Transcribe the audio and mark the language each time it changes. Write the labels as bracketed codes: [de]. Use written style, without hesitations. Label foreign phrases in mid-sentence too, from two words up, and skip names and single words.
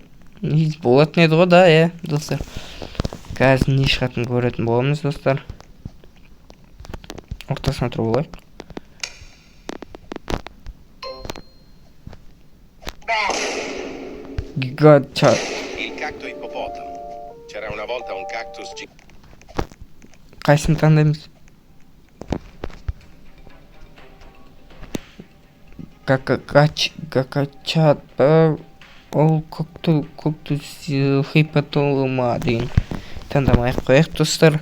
[kk] Болатын еді ғой, да, достар. Қазір не шығатын көретін боламыз, достар. Ортасына тұрып олайық. Гигачат. [it] Il cacto ippopotamo. C'era una volta un cactus [kk] Қайсыны таңдаймыз? Гигачат. Ол коктус хипотолома деген таңдамай-ақ қояйық, достар.